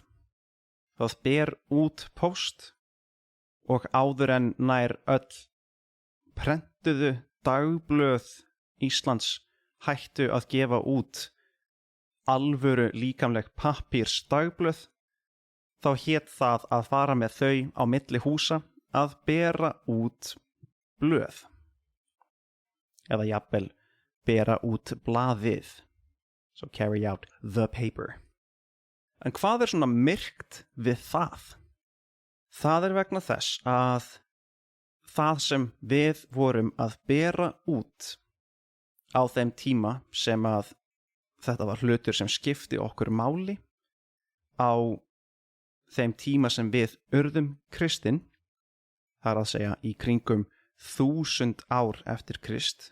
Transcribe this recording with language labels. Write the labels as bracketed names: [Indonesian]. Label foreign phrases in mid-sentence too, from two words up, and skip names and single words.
[Icelandic] Það ber út póst og áður en nær öll prentuðu dagblöð Íslands hættu að gefa út alvöru líkamleg pappírsdagblöð, þá hét það að fara með þau á milli húsa að bera út blöð. Eða jafnvel bera út blaðið. [English] So carry out the paper. [Icelandic] En hvað svona myrkt við það? Það vegna þess að það sem við vorum að bera út á þeim tíma sem að þetta var hlutur sem skipti okkur máli, á þeim tíma sem við urðum kristin, það að segja í kringum 1000 ár eftir Krist.